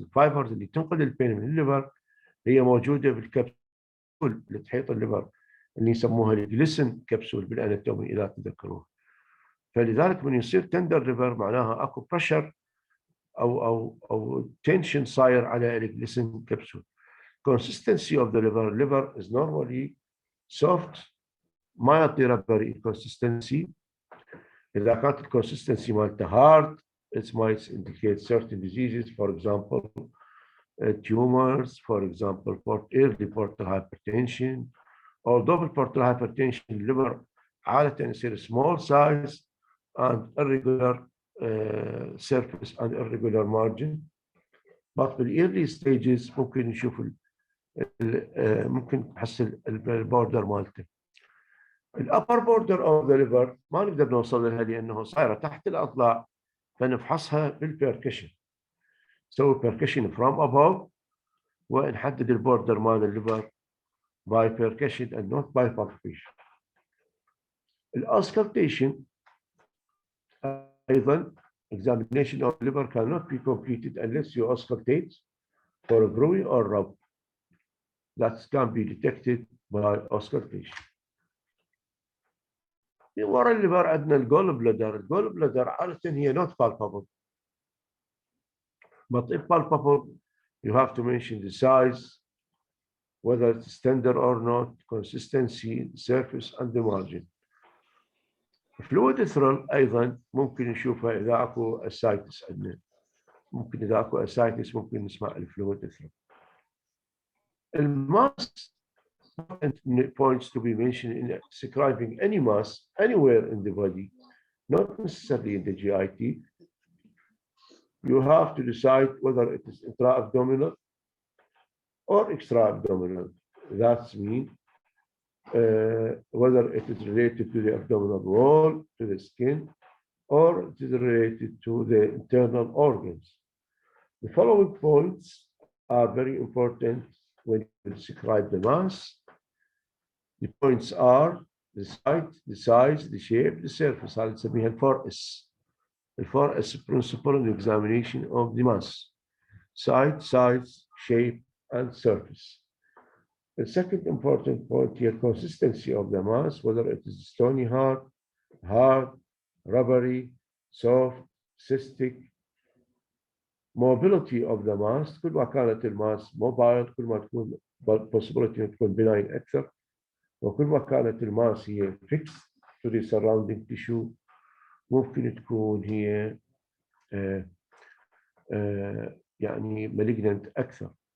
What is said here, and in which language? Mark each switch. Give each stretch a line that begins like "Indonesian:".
Arabic: الفايبرز اللي تنقل البين من الليفر هي موجوده بالكبسول اللي تحيط الليفر اللي يسموها الجليسن كبسول بالاناتومي اذا تذكروه. فلذلك من يصير تندر ليفر معناها اكو بريشر او تنشن صاير على الجليسن كبسول.
English: Consistency of the liver is normally soft mildly rubbery consistency.
Arabic: إذا كانت الكونسستنسي مالته
English: hard it might indicate certain diseases, for example tumors, for example early portal hypertension. Although portal hypertension liver
Arabic: عادة يصير
English: small size and irregular surface and irregular margin, but
Arabic: في
English: early stages
Arabic: ممكن نشوف ممكن تحصل البوردر مالته. الابر بوردر اوف ذا ليفر ما نقدر نوصل لها لانه صايره تحت الاضلاع، فنفحصها بالبيركشن.
English: نسوي percussion from above
Arabic: ونحدد البوردر مال الليفر
English: By percussion and not by palpation.
Arabic: الاسكلتيشن ايضا
English: examination of liver cannot be completed unless you auscultate for a groin or rub. That can be detected by auscultation.
Arabic: ورا الليفر عندنا الجول بلادر. الجول بلادر عادة هي
English: not palpable. But if palpable, you have to mention the size, whether it's tender or not, consistency, surface, and the margin. fluid ethereal
Arabic: أيضا ممكن نشوفها إذا أكو ascites عندنا. ممكن إذا أكو ascites ممكن نسمع الفلويد ethereal.
English: الماس points to be mentioned in describing any mass anywhere in the body, not necessarily in the GIT. You have to decide whether it is intra-abdominal or extra-abdominal. That means whether it is related to the abdominal wall, to the skin, or it is related to the internal organs. The following points are very important when you describe the mass. The points are the site, the size, the shape, the surface.
Arabic: هذا نسميها ال 4S.
English: The 4S principle in the examination of the mass: site, size, shape, and surface. The second important point here: consistency of the mass, whether it is stony hard, rubbery, soft, cystic. Mobility of the mass.
Arabic: كل ما كانت الماس موبايل كل ما تكون possibility تكون benign أكثر. وكل ما كانت الماس هي
English: fixed to the surrounding tissue
Arabic: ممكن تكون هي يعني malignant أكثر.